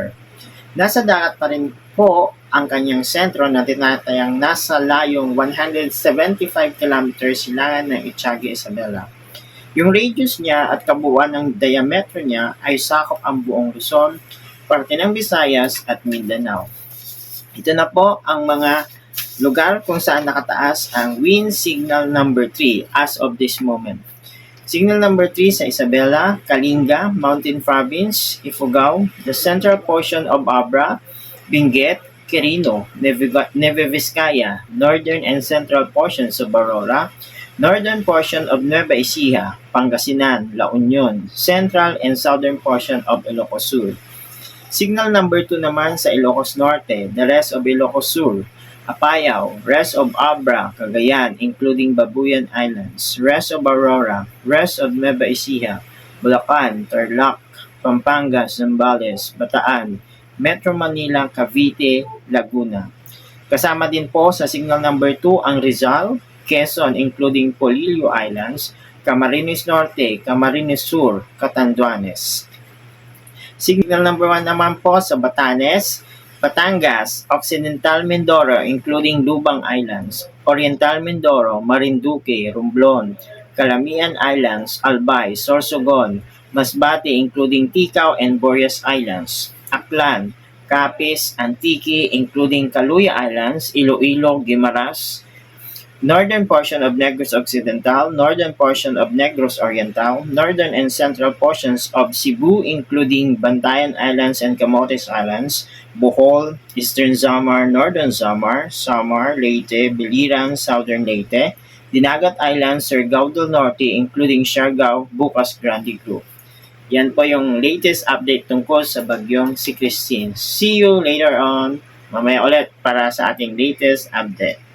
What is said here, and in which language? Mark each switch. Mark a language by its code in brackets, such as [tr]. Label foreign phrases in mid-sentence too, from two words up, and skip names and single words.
[tl] Nasa dagat pa rin po ang kanyang sentro na tinatayang nasa layong 175 km silangan ng Itiaga Isabela. Yung radius niya at kabuuan ng diametro niya ay sakop ang buong Luzon, parte ng Visayas at Mindanao. Ito na po ang mga lugar kung saan nakataas ang wind signal number 3 [en] as of this moment. Signal number 3 [tl] sa Isabela, Kalinga, [en] Mountain Province, Ifugao, the central portion of Abra, Benguet, Quirino, Nueva Vizcaya, northern and central portions of Aurora, northern portion of Nueva Ecija, Pangasinan, La Union, central and southern portion of Ilocos Sur. Signal number 2 [tl] naman sa Ilocos Norte, [en] the rest of Ilocos Sur, Apayao, rest of Abra, Cagayan, including Babuyan Islands, rest of Aurora, rest of Nueva Ecija, Bulacan, Tarlac, Pampanga, Zambales, Bataan, Metro Manila, Cavite, Laguna. [tl] Kasama din po sa [en] signal number 2 [tl] ang Rizal, Quezon, including Polillo Islands, Camarines Norte, Camarines Sur, Catanduanes. [en] Signal number 1 [tl] naman po sa Batanes, Batangas, Occidental Mindoro [en] including Lubang Islands, [tl] Oriental Mindoro, Marinduque, Romblon, Calamian Islands, Albay, Sorsogon, Masbate including Ticao and Boreas Islands, Aklan, Capiz, Antique including Caluya Islands, [en] Iloilo, Guimaras, northern portion of Negros Occidental, northern portion of Negros Oriental, northern and central portions of Cebu including Bantayan Islands and Camotes Islands, Bohol, Eastern Samar, Northern Samar, Samar, Leyte, Biliran, Southern Leyte, Dinagat Islands, Surigao del Norte including Siargao, Bukas Grande Group. [tl] Yan po yung latest update tungkol sa bagyong si Christine. [en] See you later on. [tl] Mamaya ulit para sa ating latest update.